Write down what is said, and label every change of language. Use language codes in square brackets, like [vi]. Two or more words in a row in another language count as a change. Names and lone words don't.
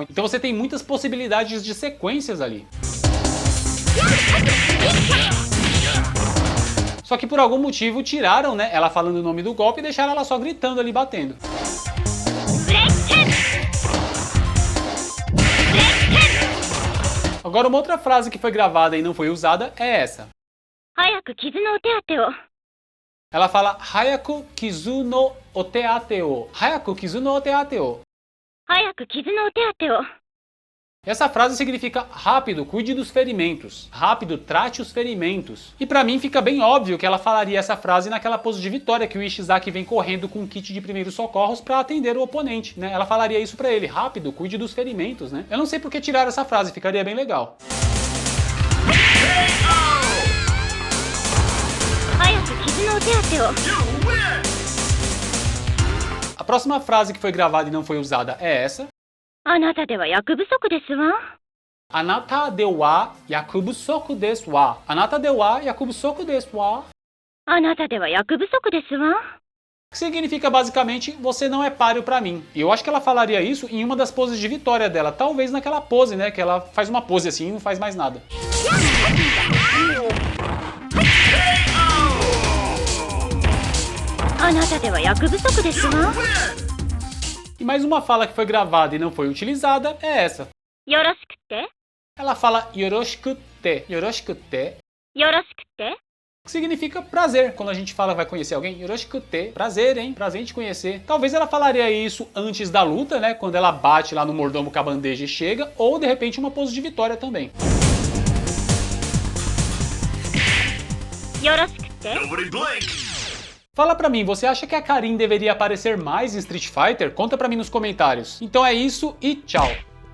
[pt] Então você tem muitas possibilidades de sequências ali. Só que por algum motivo tiraram, né, ela falando o nome do golpe e deixaram ela só gritando ali, batendo. Agora uma outra frase que foi gravada e não foi usada é essa. [ja] Ela fala 早く傷のお手当を. 早く傷のお手当を. [pt] Essa frase significa rápido, cuide dos ferimentos. Rápido, trate os ferimentos. E pra mim fica bem óbvio que ela falaria essa frase naquela pose de vitória que o Ishizaki vem correndo com um kit de primeiros socorros pra atender o oponente, né? Ela falaria isso pra ele, rápido, cuide dos ferimentos, né? Eu não sei por que tiraram essa frase, ficaria bem legal. A próxima frase que foi gravada e não foi usada é essa. [ja] あなたでは役不足ですわ。あなたでは役不足ですわ. あなたでは役不足ですわ。 [pt] Que significa basicamente, você não é páreo pra mim. E eu acho que ela falaria isso em uma das poses de vitória dela. Talvez naquela pose, né? Que ela faz uma pose assim e não faz mais nada. [ja] あなたでは役不足ですわ。 [pt] E mais uma fala que foi gravada e não foi utilizada é essa. [ja] よろしくて、 [pt] Ela fala yoroshikute. Yoroshikute. [ja] よろしくて、 [pt] Que significa prazer. Quando a gente fala vai conhecer alguém, yoroshikute. Prazer, hein? Prazer em te conhecer. Talvez ela falaria isso antes da luta, né? Quando ela bate lá no mordomo com a bandeja e chega. Ou de repente uma pose de vitória também. [ja] よろしくて、 [pt] Fala pra mim, você acha que a Karin deveria aparecer mais em Street Fighter? Conta pra mim nos comentários. Então é isso e tchau!